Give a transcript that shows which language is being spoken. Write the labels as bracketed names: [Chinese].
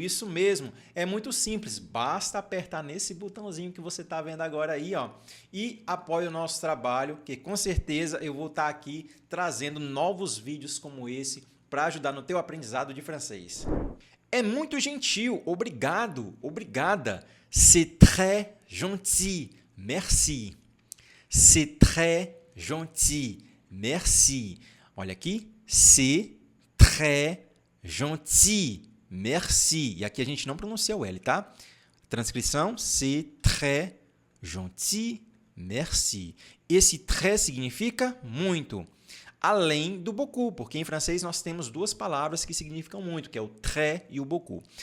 [Portuguese] Isso mesmo, é muito simples. Basta apertar nesse botãozinho que você está vendo agora aí, e apoia o nosso trabalho, que com certeza eu vou estar aqui trazendo novos vídeos como esse para ajudar no teu aprendizado de francês. É muito gentil, obrigado, obrigada. [French] C'est très gentil, merci. C'est très gentil, merci. [Portuguese] Olha aqui, [French] c'est très gentil, merci. [Portuguese] E aqui a gente não pronuncia o L, tá? Transcrição, [French] c'est très gentil, merci. [Portuguese] Esse très significa muito, além do beaucoup, porque em francês nós temos duas palavras que significam muito, que é o très e o beaucoup.